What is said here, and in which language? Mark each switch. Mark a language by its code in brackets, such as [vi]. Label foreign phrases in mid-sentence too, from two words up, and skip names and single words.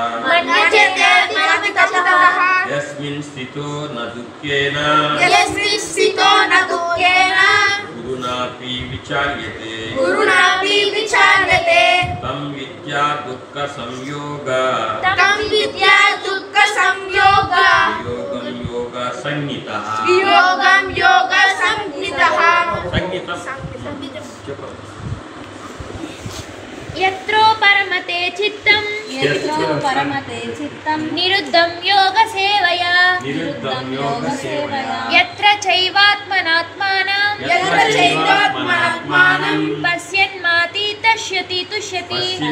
[sa] యస్మిన్ స్థితో న దుఃఖేన గురునాపి విచార్యతే తం విద్యా దుఃఖ సంయోగ వియోగం యోగ సంహితః यत्रो परमते चित्तं निरुद्धं योग सेवया यत्र चैवात्मनात्मानं पश्यन्माति तुष्यति